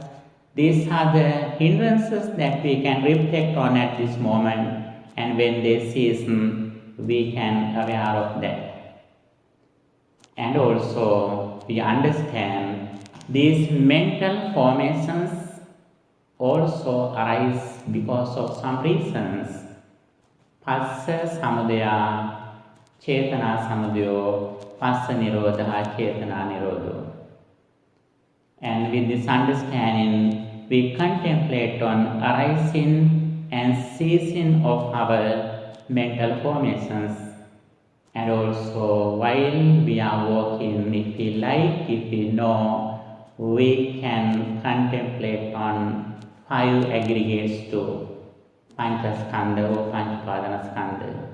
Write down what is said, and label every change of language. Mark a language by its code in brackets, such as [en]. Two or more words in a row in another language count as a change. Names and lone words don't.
[en] These are the hindrances that we can reflect on at this moment, and when they cease, we can aware of that. And also, we understand these mental formations also arise because of some reasons. [pi] Passa samudaya, chetana samudayo, passa nirodha, chetana nirodho. [en] And with this understanding, we contemplate on arising and ceasing of our mental formations. And also, while we are walking, if we like, if we know, we can contemplate on 5 aggregates to Panchaskandha or Panchapadanaskandha.